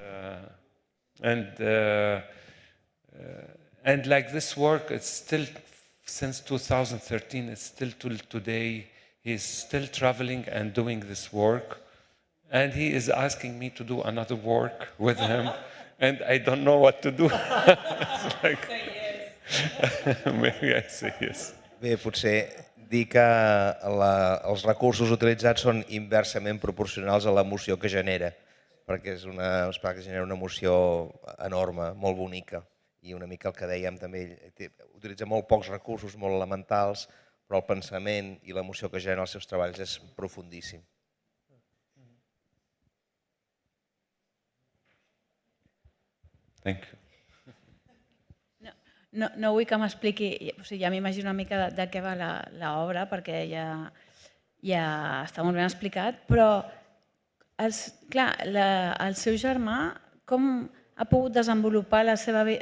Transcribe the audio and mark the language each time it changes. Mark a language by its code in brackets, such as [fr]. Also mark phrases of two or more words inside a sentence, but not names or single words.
[en] And like this work, it's still, since 2013, it's still till today, he's still traveling and doing this work. And he is asking me to do another work with him. And I don't know what to do. It's like, maybe I say yes. [ca] Bé, potser dir que els recursos utilitzats són inversament proporcionals a l'emoció que genera, perquè és un espai que genera una emoció enorme, molt bonica, i una mica el que dèiem també, utilitza molt pocs recursos, molt elementals, però el pensament i l'emoció que genera els seus treballs és profundíssim. [en] Thank you. [ca] No vull que m'expliqui, o sigui, ja m'imagino una mica de què va l'obra, perquè ja està molt ben explicat, però, clar, el seu germà, com ha pogut desenvolupar la seva vida?